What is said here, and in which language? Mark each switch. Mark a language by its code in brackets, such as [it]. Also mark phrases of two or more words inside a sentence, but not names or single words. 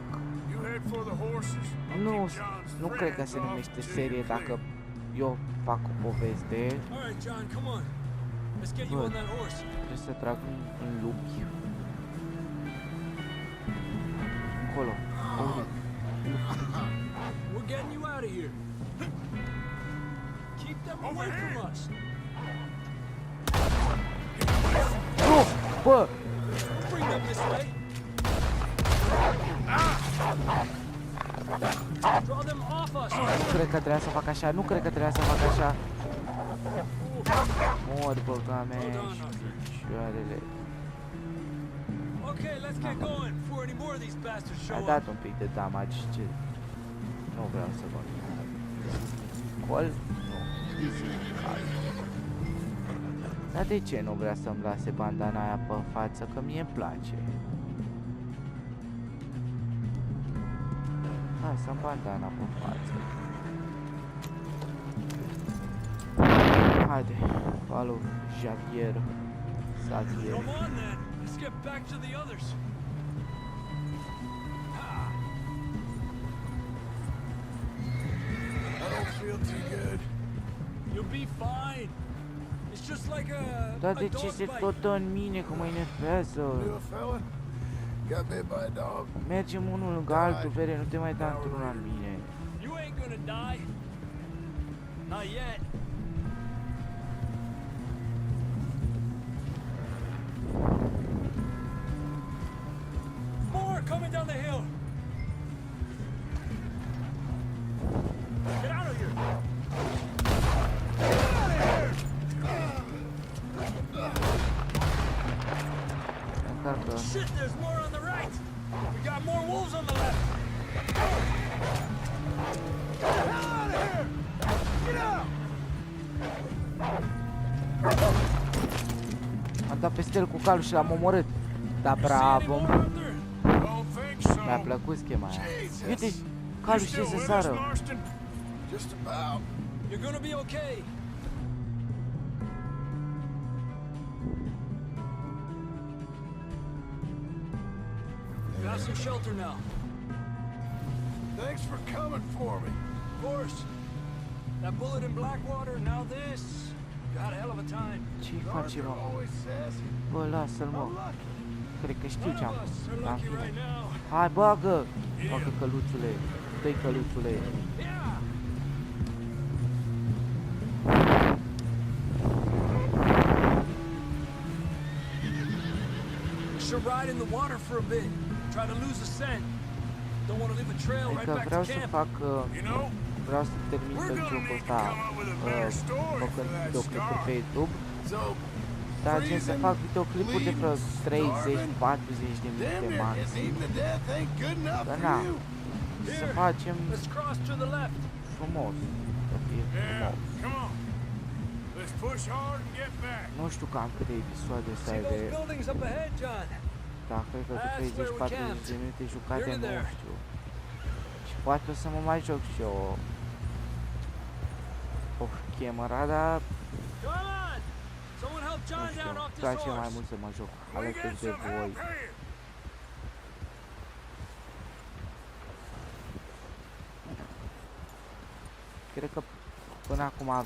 [en] You head for the horses. [ro] Nu cred că se numește serie dacă eu fac o poveste. [en] All right, John, come on. Let's get you on that horse. [ro] Trebuie să trag în lupi. Acolo. [en] We're getting you out of here. Keep them away from us. [ro] Nu! Bă! [en] Bring them this way. Draw them off us. [ro] Nu cred că trebuia să fac așa, nu cred că trebuia să fac așa. Mor, băga mea și picioarele. [en] Okay, let's get going before any more of these bastards show [ro] A [en] up. [ro] dat un pic de damage, ce... Nu vreau să fac. Gol? Nu. Easy. Dar de ce nu vrea să-mi lase bandana aia pe față? Că mie îmi place. Lasă-mi bandana pe față. Haide, [en] follow Javier. Xavier. Come on then. Let's get back to the others. I don't feel too good. You'll be fine. It's just like [ro] Dar [en] a [ro] de ce [en] dog [ro] se [en] bite. [ro] tot dă în mine, că mă enervează? [en] You a fella? Got bit by a dog. [ro] Mergem unul lângă altul, vere, nu te mai da într-una în mine. [en] You ain't gonna die. Not yet. More coming down the hill. Get out of here. [ro] Încarcă. [en] Shit, there's more on the right. We got more wolves on the left. [ro] Am dat peste el cu calul și l-am omorât. Da, bravo, mă. [en] Don't think so. [ro] Mi-a plăcut schema aia. Uite, [en] You [ro] calul [en] still [ro] știe să [en] with us, [ro] sară. [en] Marston? Just about. You're gonna be okay. Got some shelter now. Thanks for coming for me. Of course. That bullet in Blackwater, now this. You had a hell of a time. [ro] Ce-i face, mă? [en] Always says [ro] Bă, lasă-l, mă. [en] I'm lucky. [ro] cred că știu ce am [en] None of [ro] făcut. [en] us are [ro] Dar în [en] lucky [ro] fine. [en] right now. [ro] Hai, bagă! Bagă căluțule. Dă-i căluțule. [en] Yeah. We should ride in the water for a bit. Try to lose the scent. Don't want to leave a trail right [ro] Adică [en] back [ro] vreau [en] to [ro] să [en] camp. [ro] fac... [en] You know, [ro] vreau să termin [en] we're [ro] pe [en] gonna [ro] jocul [en] need to [ro] ăsta [en] come up with a better story for [ro] făcând [en] that [ro] videoclipuri [en] scar. [ro] pe YouTube. [en] So, [ro] Dar gen să fac videoclipuri de vreo [en] bleeding, [ro] 30-40 de minute [en] damn it, [ro] maxim. [en] eating to death ain't good enough [ro] Dar [en] for [ro] na, [en] you. [ro] să [en] Here, [ro] facem [en] let's cross to the left. [ro] frumos. Să fie [en] Yeah, [ro] frumos. [en] come on. Let's push hard and get back. [ro] Nu știu cam câte episoade să [en] See [ro] ai [en] those [ro] de... [en] buildings up ahead, John? [ro] Dar cred că [en] That's [ro] cu [en] where we [ro] 30-40 [en] camped. [ro] de minute jucate, [en] Nearly [ro] nu [en] there. [ro] știu. Și poate o să mă mai joc și eu o camerada, [en] Come on! Someone help [ro] nu [en] John [ro] știu, [en] down off [ro] îmi [en] this [ro] place mai [en] horse. [ro] mult să mă joc [en] We [ro] alături [en] get [ro] de [en] some [ro] voi. [en] help here. [ro] Cred că până acum avem